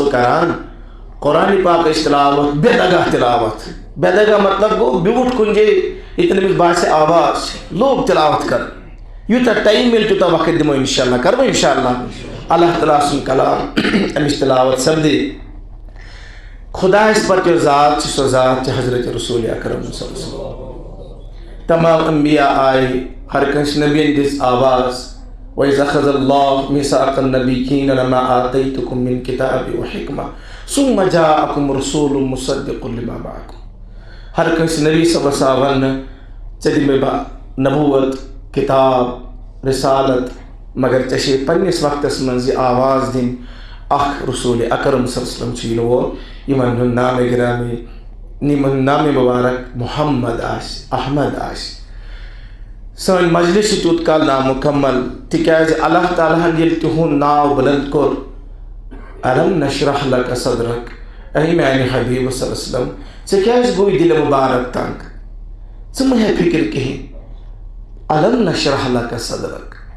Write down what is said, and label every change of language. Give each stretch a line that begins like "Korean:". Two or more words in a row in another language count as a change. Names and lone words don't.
Kashmiri: کران قرآن پاک تلاوت بے دگاہ تلاوت بے دگاہ مطلب گو بیوٹھ کُنہِ جایہِ ییٚتٮ۪ن أمِس باسہِ آواز لوگ تلاوت کر یوٗتاہ ٹایم مِلہِ تیوٗتاہ وقت دِمو انشاءاللہ کرو انشاءاللہ اللہ تعالیٰ سُنٛد کلام أمِس تلاوت سپدِ خۄدایس پتہٕ یۄس ذات چھِ سۄ ذات چھِ حضرت رسول اکرم
Arabic: صلی اللہ علیہ وسلم
Kashmiri: تمام انبیاء آیہِ ہر کٲنٛسہِ نبیَن دِژ آواز
Arabic: وَإِذْ أَخَذَ اللَّهُ مِيثَاقَ النَّبِيِّينَ لَمَا آتَيْتُكُم مِّن كِتَابٍ وَحِكْمَةٍ ثُمَّ جَاءَكُمْ رَسُولٌ مُصَدِّقٌ لِمَا مَعَكُمْ
Kashmiri: ہر کٲنٛسہِ نبی صبس آو وننہٕ ژےٚ دِ مےٚ نبوت کتاب رسالت مگر ژےٚ چھے پنٛنِس وقتس منٛز یہِ آواز دِنۍ اکھ رسول اکرم
Arabic: صلی اللہ علیہ وسلم
Kashmiri: چھُ یِنہٕ وول یِمن ہُنٛد نامے گرامی یِمن نامے مبارک محمد آسہِ احمد آسہِ سٲنۍ مجلس چھِ تیوٗت کال نامُکمل تِکیٛازِ اللہ تعالیٰ ہن ییٚلہِ تِہُنٛد ناو بُلنٛد کوٚر
Arabic: الم نشرح لک صدرک
Kashmiri: اے میانہِ حبیٖب
Arabic: صلی اللہ علیہ وسلم
Kashmiri: ژےٚ کیٛازِ گوٚوُے دِلہِ مُبارک تنگ ژٕ مہٕ ہےٚ فِکر کِہیٖنۍ
Arabic: الم نشرح لک صدرک